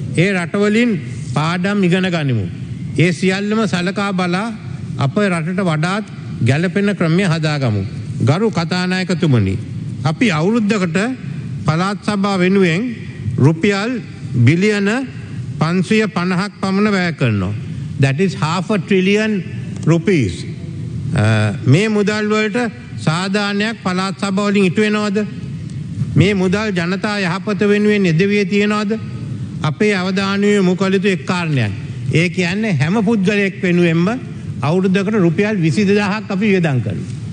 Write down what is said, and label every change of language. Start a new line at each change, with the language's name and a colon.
Sinhala: ඒ රටවලින් පාඩම් ඉගෙන ගනිමු. ඒ සියල්ලම සලකා බලා අප රටට වඩාත් ගැළපෙන ක්‍රමය හදාගමු. ගරු කතානායකතුමනි, අපි අවුරුද්දකට පළාත් සභාව වෙනුවෙන් රුපියල් බිලියන 550ක් පමණ වැය කරනවා.
English: That is half a trillion rupees.
Sinhala: මේ මුදල් වලට සාධාරණයක් පළාත් සභාව වලින් ඉටු වෙනවද? මේ මුදල් ජනතා යහපත වෙනුවෙන් යෙදවියේ තියනවද? අපේ අවධානය යොමු කළ යුතු එක් කාරණයක්. ඒ කියන්නේ හැම පුද්ගලයෙක් වෙනුවෙන්ම අවුරුද්දකට රුපියල් 22000ක් අපි වියදම් කරනවා.